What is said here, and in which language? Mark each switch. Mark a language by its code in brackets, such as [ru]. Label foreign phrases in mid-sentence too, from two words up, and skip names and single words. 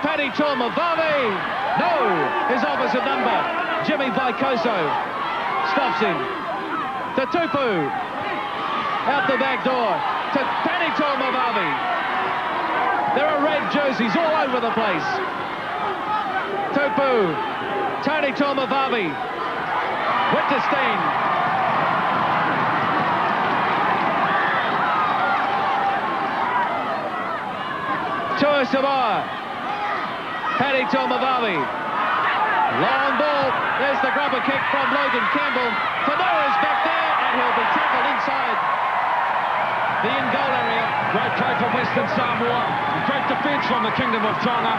[en] Paddy Tuamavave. No, his opposite number. Jimmy Vaikoso stops him. To Tupou. Out the back door. To Paddy Tuamavave. There are red jerseys all over the place. Tupou. Tony Tuamavave. Wittgenstein. Tua Samoa. Paddy Tuamavave. Long ball. There's the grubber kick from Logan Campbell. Fanoa's back there, and he'll be tackled inside the in-goal area. Great play from Western Samoa. Great defence from the Kingdom of Tonga.